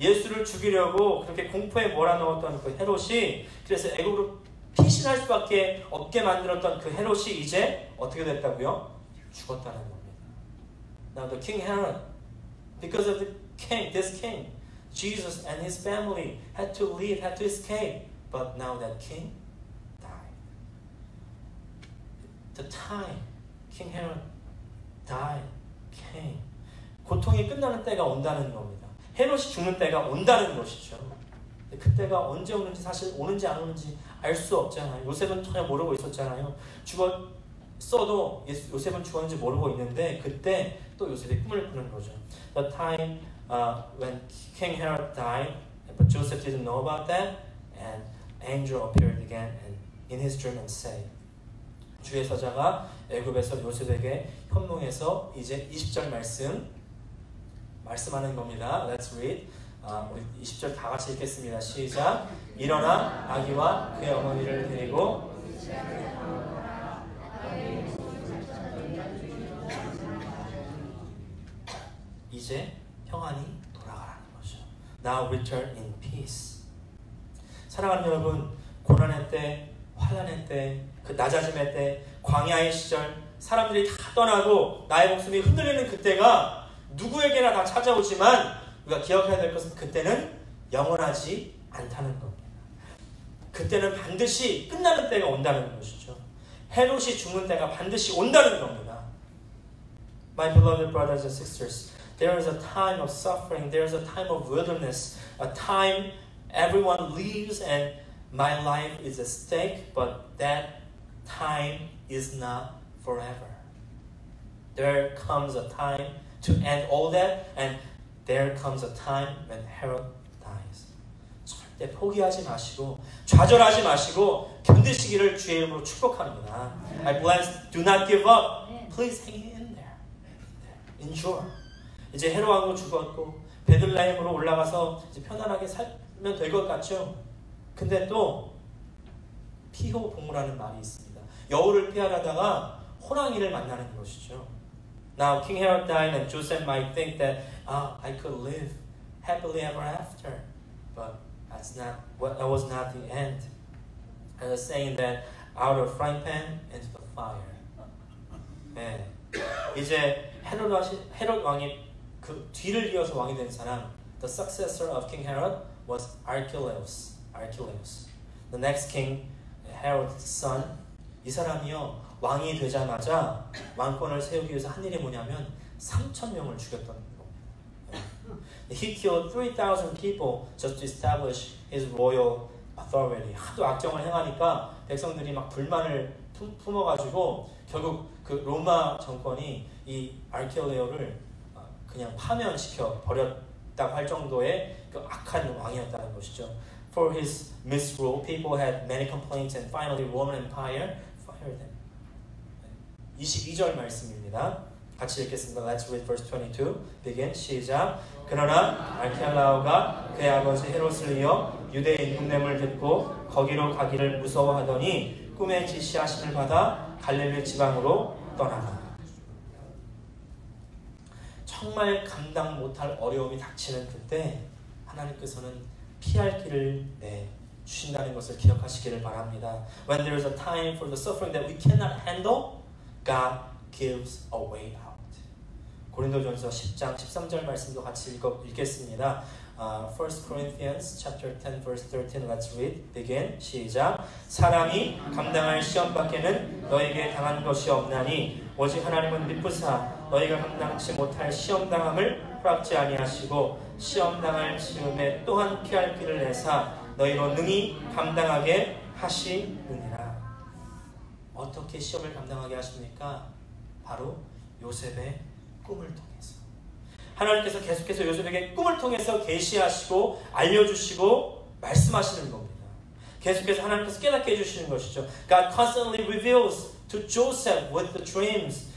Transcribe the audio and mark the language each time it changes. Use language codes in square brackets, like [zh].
[ko] 예수를 죽이려고 그렇게 공포에 몰아넣었던 그 헤롯이, 그래서 애굽으로 피신할 수밖에 없게 만들었던 그 헤롯이 이제 어떻게 됐다고요? 죽었다는 겁니다. [en] Now the King Herod, because of this king, Jesus and his family had to leave, had to escape. But now that king died. The time King Herod died came. [ko] 고통이 끝나는 때가 온다는 겁니다. 헤롯이 죽는 때가 온다는 것이죠. 그때가 언제 오는지, 사실 오는지 안 오는지 알 수 없잖아요. 요셉은 전혀 모르고 있었잖아요. 죽었어도 요셉은 죽었는지 모르고 있는데 그때 또 요셉이 꿈을 꾸는 거죠. The time when King Herod died, but Joseph didn't know about that, and angel appeared again and in his dream and said, 주의 사자가 애굽에서 요셉에게 현몽해서 이제 20절 말씀하는 겁니다. Let's read. 우리 20절 다 같이 읽겠습니다. 시작. 일어나 아기와 그의 어머니를 데리고 이제 평안히 돌아가라는 거죠. [en] Now return in peace. [ko] 사랑하는 여러분, 고난의 때, 환난의 때, 그 낮아짐의 때, 광야의 시절, 사람들이 다 떠나고 나의 목숨이 흔들리는 그때가 누구에게나 다 찾아오지만 우리가 기억해야 될 것은 그때는 영원하지 않다는 겁니다. 그때는 반드시 끝나는 때가 온다는 것이죠. 헤롯이 죽는 때가 반드시 온다는 겁니다. [en] My beloved brothers and sisters, there is a time of suffering, there is a time of wilderness, a time everyone leaves and my life is at stake, but that time is not forever. There comes a time to end all that, and there comes a time when Herod dies. [ko] 절대 포기하지 마시고 좌절하지 마시고 견디시기를 주의 이름으로 축복합니다. [en] I bless, do not give up. Please hang in there. Endure. [ko] 이제 헤롯 왕도 죽었고 베들레헴으로 올라가서 이제 편안하게 살면 될 것 같죠? 근데 또 피호봉우라는 말이 있습니다. 여우를 피하려다가 호랑이를 만나는 것이죠. [en] Now King Herod died and Joseph might think that I could live happily ever after, but that was not the end. I was saying that out of frying pan into the fire. [ko] 네. 이제 헤롯 왕이 그 뒤를 이어서 왕이 된 사람, [en] the successor of King Herod was Archelaus. The next king, Herod's son. [ko] 이 사람이요 왕이 되자마자 왕권을 세우기 위해서 한 일이 뭐냐면 3,000명을 죽였던 겁니다. [en] He killed 3,000 people just to establish his royal authority. [ko] 하도 악정을 행하니까 백성들이 막 불만을 품어가지고 결국 그 로마 정권이 이 아르켈레오를 그냥 파면시켜 버렸다고 할 정도의 그 악한 왕이었다는 것이죠. [en] For his misrule, people had many complaints and finally Roman Empire fired him. [ko] 22절 말씀입니다. 같이 읽겠습니다. [en] Let's read verse 22. Begin. [ko] 시작. 그러나 아르켈라오가 그의 아버지 헤롯을 이어 유대의 인문냄을 듣고 거기로 가기를 무서워하더니 꿈에 지시하심을 받아 갈릴리 지방으로 떠나가. 정말 감당 못할 어려움이 닥치는 그때 하나님께서는 피할 길을 주신다는 것을 기억하시기를 바랍니다. [en] When there is a time for the suffering that we cannot handle, God gives a way out. [ko] 고린도전서 10장 13절 말씀도 같이 읽겠습니다. [en] 1 Corinthians chapter 10 verse 13 let's read. Begin. [ko] 시작. 사람이 감당할 시험 밖에는 너에게 당한 것이 없나니 오직 하나님은 미쁘사 너희가 감당치 못할 시험 당함을 허락지 아니하시고 시험 당할 즈음에 또한 피할 길을 내사 너희로 능히 감당하게 하시느니라. 어떻게 시험을 감당하게 하십니까? 바로 요셉의 꿈을 통해서. 하나님께서 계속해서 요셉에게 꿈을 통해서 계시하시고 알려주시고 말씀하시는 겁니다. 계속해서 하나님께서 깨닫게 해주시는 것이죠. [en] God constantly reveals to Joseph with the dreams.